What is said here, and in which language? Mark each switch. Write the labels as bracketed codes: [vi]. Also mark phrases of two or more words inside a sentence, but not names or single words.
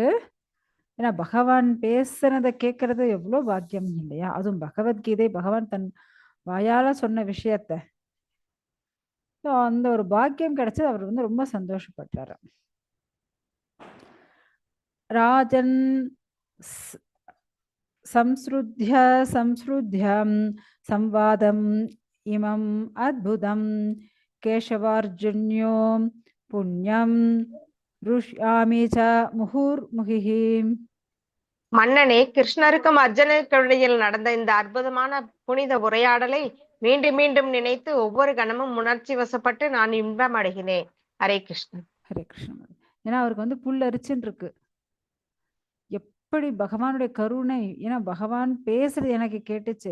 [ta] ஏன்னா பகவான் பேசுனதை கேட்கறது எவ்வளவு பாக்கியம் இல்லையா. அதுவும் பகவத்கீதை பகவான் தன் வாயால சொன்ன விஷயத்த, அந்த ஒரு பாக்கியம் கிடைச்சது. அவர் வந்து ரொம்ப சந்தோஷப்பட்டாரு. [sa] ராஜன் संसृध्य संवादम् इमम् अद्भुतं केशवार्जुन्यो पुण्यं ऋष्यामि च मुहुर्मुहुः. [ta] மன்னனே, கிருஷ்ணருக்கும் அர்ஜுனருக்கும் இடையில் நடந்த இந்த அற்புதமான புனித உரையாடலை மீண்டும் மீண்டும் நினைத்து ஒவ்வொரு கணமும் உணர்ச்சி வசப்பட்டு நான் இன்பம் அடைகிறேன். ஹரே கிருஷ்ணன். ஹரே கிருஷ்ணன். ஏன்னா அவருக்கு வந்து புல்லரிச்சுன்னு இருக்கு. எப்படி பகவானுடைய கருணை, ஏன்னா பகவான் பேசுறது எனக்கு கேட்டுச்சு.